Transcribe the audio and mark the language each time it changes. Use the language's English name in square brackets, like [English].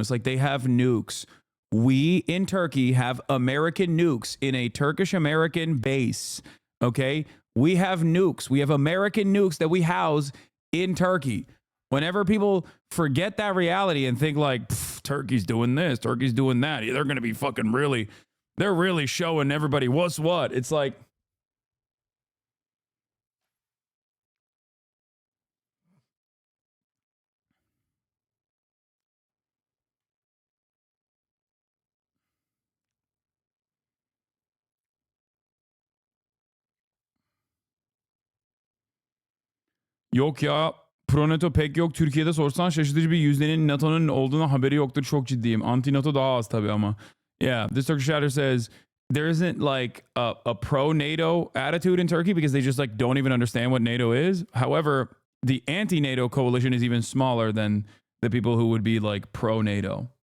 [English] It's like they have nukes. We in Turkey have American nukes in a Turkish-American base, okay? We have nukes. We have American nukes that we house in Turkey. Whenever people forget that reality and think like, Turkey's doing this, Turkey's doing that, they're going to be fucking really, they're really showing everybody what's what. It's like, [Turkish] yok ya, Proneto pek yok. Türkiye'de sorsan şaşırtıcı bir yüzdenin NATO'nun olduğuna haberi yoktur. Çok ciddiyim. Anti-NATO daha az tabii ama. [English] Yeah, this Turkish chatter says there isn't like a pro-NATO attitude in Turkey because they just like don't even understand what NATO is. However, the anti-NATO coalition is even smaller than the people who would be like pro-NATO.